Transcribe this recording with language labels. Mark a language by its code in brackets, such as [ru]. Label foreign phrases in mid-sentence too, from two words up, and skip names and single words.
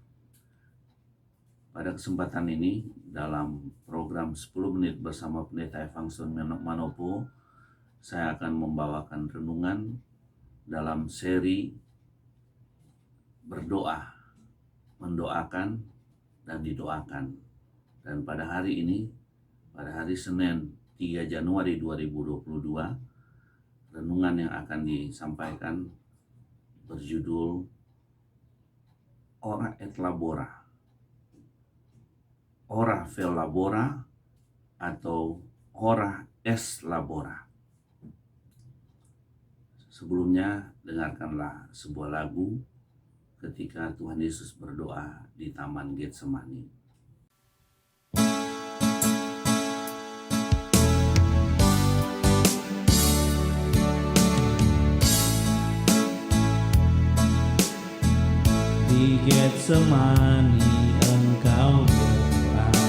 [id] Pada kesempatan ini, dalam program 10 menit bersama Pendeta Evangeliston Manopo, saya akan membawakan renungan dalam seri berdoa, mendoakan, dan didoakan. Dan pada hari ini, pada hari Senin 3 Januari 2022, renungan yang akan disampaikan berjudul Ora et Labora, Ora vel labora atau Ora es labora. Sebelumnya dengarkanlah sebuah lagu ketika Tuhan Yesus berdoa di Taman Getsemani. Di Getsemani engkau berdoa,